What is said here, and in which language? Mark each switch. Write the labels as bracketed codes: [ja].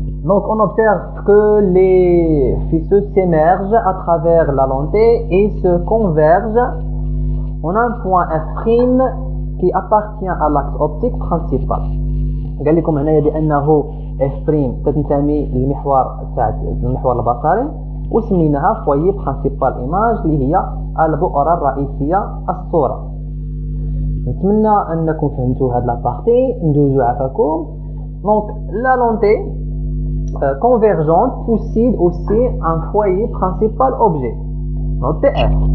[fr] Donc on observe que les faisceaux s'émergent à travers la lentille et se convergent en un point F' qui appartient à l'axe optique principal. [ar] قال لكم هنايا بانه F' تنتمي للمحور البصري، وسميناها [fr] فويي برينسيبال ايماج [ar] اللي هي البؤره الرئيسيه الصوره. نتمنى انكم فهمتوا هاد لابارتي. ندوزو عفاكم. [fr] دونك لا لونتي convergente possède aussi un foyer principal objet نوتي F.